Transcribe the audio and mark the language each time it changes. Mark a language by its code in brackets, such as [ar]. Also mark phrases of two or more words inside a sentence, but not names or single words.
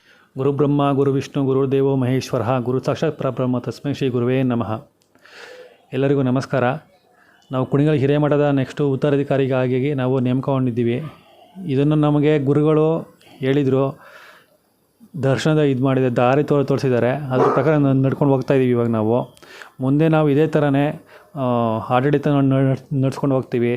[sa] ಗುರುಬ್ರಹ್ಮ ಗುರುವಿಷ್ಣು ಗುರುದೇವೋ ಮಹೇಶ್ವರ ಗುರು ಸಾಕ್ಷಾತ್ ಪರಬ್ರಹ್ಮ ತಸ್ಮೈ ಶ್ರೀ ಗುರುವೇ ನಮಃ. [kn] ಎಲ್ಲರಿಗೂ ನಮಸ್ಕಾರ. ನಾವು ಕುಣಿಗಲ್ ಹಿರೇಮಠದ ನೆಕ್ಸ್ಟು ಉತ್ತರಾಧಿಕಾರಿಗಾಗಿ ನಾವು ನೇಮಕಗೊಂಡಿದ್ದೀವಿ. ಇದನ್ನು ನಮಗೆ ಗುರುಗಳು ಹೇಳಿದರು, ದರ್ಶನದ ಇದು ಮಾಡಿದೆ, ದಾರಿ ತೋರಿಸಿದ್ದಾರೆ. ಅದ್ರ ಪ್ರಕಾರ ನಡ್ಕೊಂಡು ಹೋಗ್ತಾಯಿದ್ದೀವಿ. ಇವಾಗ ನಾವು ಮುಂದೆ ನಾವು ಇದೇ ಥರನೇ ಆಡಳಿತ ನಡ್ಸ್ಕೊಂಡು ಹೋಗ್ತೀವಿ.